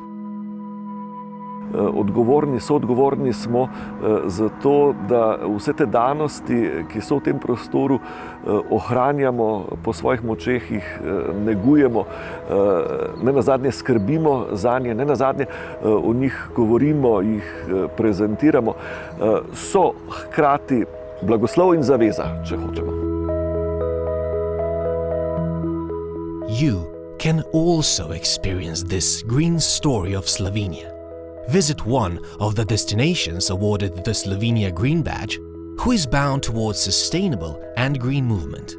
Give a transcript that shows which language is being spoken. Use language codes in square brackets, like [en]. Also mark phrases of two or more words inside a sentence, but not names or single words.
[sl] Soodgovorni smo za to, da vse te danosti, ki so v tem prostoru, ohranjamo po svojih močeh, jih negujemo, ne nazadnje skrbimo zanje, ne nazadnje o njih govorimo, jih prezentiramo, so hkrati blagoslov in zaveza, če hočemo. [en] You can also experience this green story of Slovenia. Visit one of the destinations awarded the Slovenia Green Badge, who is bound towards sustainable and green movement.